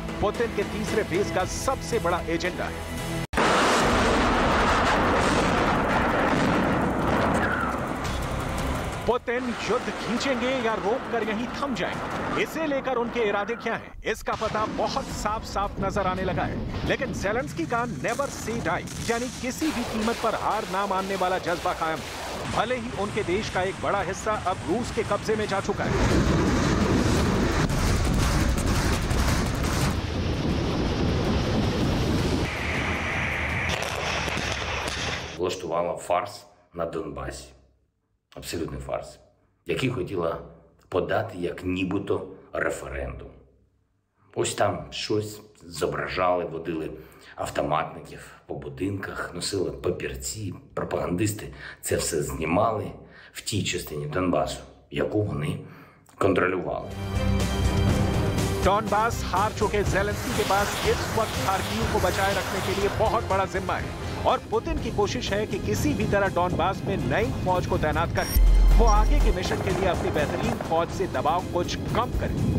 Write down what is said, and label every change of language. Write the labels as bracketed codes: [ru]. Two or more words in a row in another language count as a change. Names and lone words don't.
[hi] पुतिन के तीसरे फेज का सबसे बड़ा एजेंडा है। पुतिन युद्ध खींचेंगे या रोककर यहीं थम जाएंगे, इसे लेकर उनके इरादे क्या हैं, इसका पता बहुत साफ साफ नजर आने लगा है। लेकिन ज़ेलेंस्की का [en] never say die, [hi] यानी किसी भी कीमत पर हार ना मानने वाला जज्बा कायम है। भले ही उनके देश का एक बड़ा हिस्सा अब रूस के कब्जे में जा चुका है। [uk] Влаштувала фарс на Донбасі. Абсолютний фарс, який хотіла подати як нібито референдум. Ось там щось зображали, водили автоматників по будинках, носили папірці, пропагандисти це все знімали в тій частині Донбасу, яку вони контролювали. [hi] डॉनबास हार चुके ज़ेलेंस्की के पास इस वक्त खार्किव को बचाए रखने के लिए बहुत बड़ा जिम्मा है और पुतिन की कोशिश है कि किसी भी तरह डॉनबास में नई फौज को तैनात करके वो आगे के मिशन के लिए अपनी बेहतरीन फौज से दबाव कुछ कम करे।